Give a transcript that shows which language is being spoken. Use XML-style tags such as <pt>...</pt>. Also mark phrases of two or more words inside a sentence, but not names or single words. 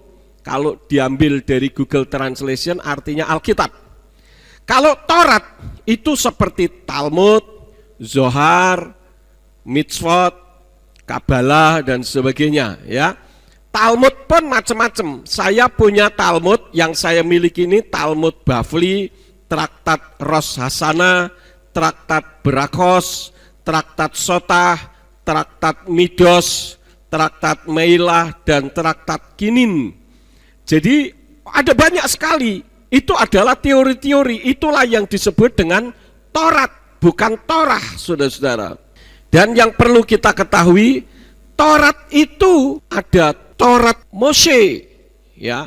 <id>Kalau diambil dari Google Translation artinya Alkitab. Kalau Taurat itu seperti Talmud, Zohar, Mitzvot, Kabalah, dan sebagainya, ya. Talmud pun macam-macam. Saya punya Talmud yang saya miliki ini Talmud Bavli, Traktat Rosh Hasana, Traktat Berakos, Traktat Sotah, Traktat Midos, Traktat Meilah, dan Traktat Kinin. Jadi ada banyak sekali. Itu adalah teori-teori. Itulah yang disebut dengan Taurat, bukan Torah, saudara-saudara. Dan yang perlu kita ketahui, Taurat itu ada Taurat Mose, ya.</id>